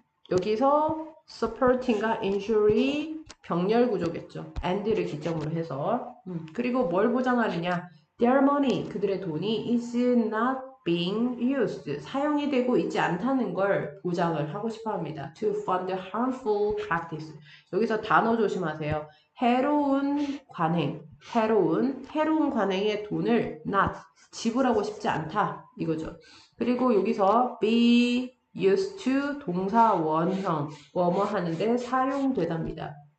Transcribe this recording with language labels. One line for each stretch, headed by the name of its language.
Korean: 여기서 supporting과 ensure이 병렬 구조겠죠. and를 기점으로 해서. 그리고 뭘 보장하느냐?
English: their money,
Korean: 그들의 돈이
English: is not being used,
Korean: 사용이 되고 있지 않다는 걸 보장을 하고 싶어 합니다.
English: to fund harmful practice.
Korean: 여기서 단어 조심하세요. 해로운 관행, 해로운 관행에 돈을 not, 지불하고 싶지 않다. 이거죠. 그리고 여기서
English: be used to
Korean: 동사 원형, 뭐뭐 하는데 사용되답니다.